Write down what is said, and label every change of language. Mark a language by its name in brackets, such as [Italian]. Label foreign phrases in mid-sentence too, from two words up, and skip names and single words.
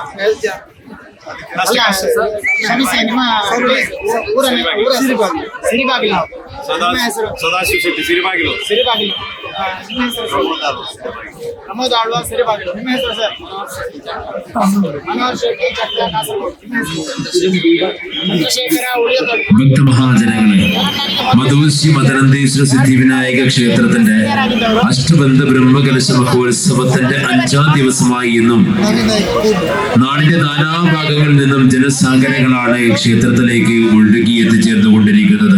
[Kannada] ಕ್ಷಮಿಸಿ, ನಿಮ್ಮ ಸಿರಿಬಾಗಿಲು. ನಿಮ್ಮ ಹೆಸರು? ಸದಾಶಿವ ಶೆಟ್ಟಿ, ಸಿರಿಬಾಗಿಲು. ಸಿರಿಬಾಗಿಲು. ನಿಮ್ಮ ಹೆಸರು? ಪ್ರಮೋದ್ ಆಳ್ವ, ಸಿರಿಬಾಗಿಲು. ನಿಮ್ಮ ಹೆಸರು ಸರ್? ಮನೋಹರ್ ಶೆಟ್ಟಿ, ಚಟ್ಟ, ಕಾಸರಗೋಡು. ನಿಮ್ಮ ಹೆಸರು? ಚಂದ್ರಶೇಖರ ಉಳಿಯತೊಟ್ಟು. [Malayalam] ഭക്ത മഹാജനങ്ങളെ, മധുശ്രീ മദനന്തേശ്വര സിദ്ധിവിനായക ക്ഷേത്രത്തിന്റെ അഷ്ടബന്ധ ബ്രഹ്മകലശ മഹോത്സവത്തിന്റെ 5ാം ദിവസമായി ഇന്നും നാടിന്റെ നാനാഭാഗങ്ങളിൽ നിന്നും ജനസാഗരങ്ങളാണ് ക്ഷേത്രത്തിലേക്ക് ഒഴുകി എത്തിച്ചേർന്നുകൊണ്ടിരിക്കുന്നത്.